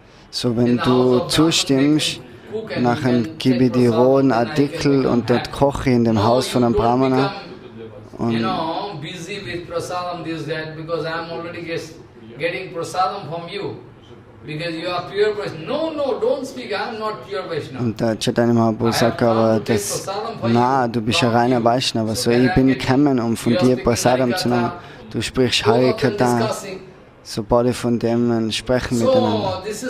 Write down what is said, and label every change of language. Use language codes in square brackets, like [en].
[de] So, wenn du zustimmst, nachher gebe ich die rohen Artikel und dort koche ich in dem Haus von einem Brahmana. Und [en] with prasadam this that because I am already getting prasadam from you. Because you are pure Vaishnava. No, don't speak, I am not pure Vaishnava. [de] Und der Chaitanya Mahaprabhu sagt aber, du bist ein reiner Vaishnava, so ich bin gekommen, um von dir Prasadam zu nehmen. Du sprichst Harikatha, so beide von dem sprechen miteinander.